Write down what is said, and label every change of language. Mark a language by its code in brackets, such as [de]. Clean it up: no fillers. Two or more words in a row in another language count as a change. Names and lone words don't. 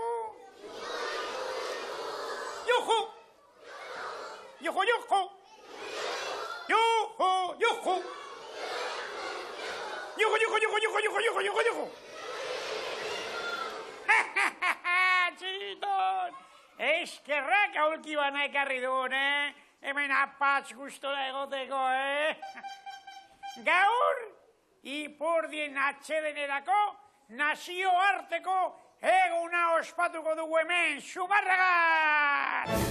[eu] Yojo. Yojo, yojo. Yojo, yojo. Yojo, yojo, yojo, yojo, yojo, yojo, yojo, yojo. Txiriton, eskerrak aulki bana ekarri duen, Hemen apatz gustora egoteko, Gaur, Ipurdien atxedenerako nazioarteko eguna ospatuko dugu hemen, Zumarragan!